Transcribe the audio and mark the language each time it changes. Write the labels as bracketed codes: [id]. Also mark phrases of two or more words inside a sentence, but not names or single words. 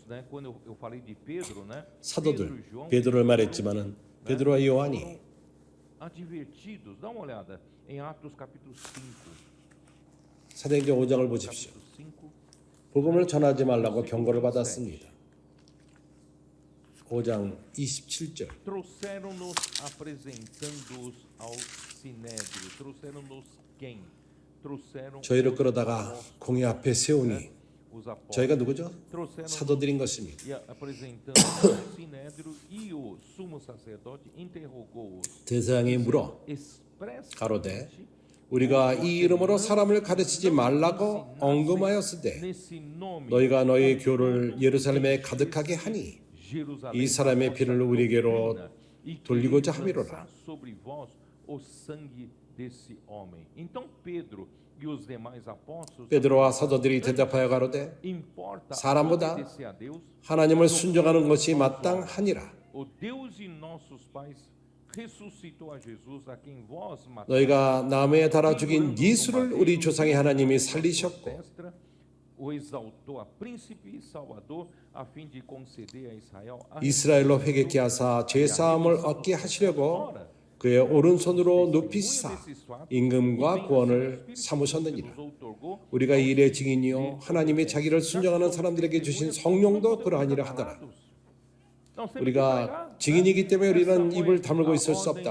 [ko] 사도들, 베드로를 말했지만은 베드로와 요한이 사도행전 5장을 보십시오. 복음을 전하지 말라고 경고를 받았습니다. 5장 27절. [pt] Trouxeram-nos apresentando-os ao sinédrio. Trouxeram-nos quem? Trouxeram [ko] 저희를 끌어다가 공회 앞에 세우니 [pt] os apóstolos, [ko] 저희가 누구죠? [pt] trouxeram [ko] 사도들인 것입니다. [pt] e apresentando o sinédrio e o sumo sacerdote interrogou-os [ko] 대상이 물어 [pt] expressamente [ko] 가로되 우리가 이 이름으로 사람을 가르치지 말라고 언급하였으되 [pt] nesse nome [ko] 너희가 너희 교를 예루살렘에 가득하게 하니 이 사람의 피를 우리에게로 돌리고자 함이로라. [pt] sobre vós o sangue desse homem. Então Pedro e os demais apóstolos [ko] 베드로와 사도들이 대답하여 가로되 [pt] importa [ko] 사람보다 [pt] obedecer a Deus, [ko] 하나님을 순종하는 것이 마땅하니라. [pt] o Deus de nossos pais ressuscitou a Jesus a quem vós mataste. [ko] 너희가 나무에 달아 죽인 예수를 우리 조상의 하나님이 살리셨고 [pt] o exaltou a príncipe e salvador a fim de conceder a Israel a [ko] 이스라엘로 회개케 하사 죄 사함을 얻게 하시려고 그의 오른손으로 높이사 임금과 구원을 삼으셨느니라. 우리가 이 일의 증인이요 하나님이 자기를 순종하는 사람들에게 주신 성령도 그러하니라 하더라. 우리가 증인이기 때문에 우리는 입을 다물고 있을 수 없다.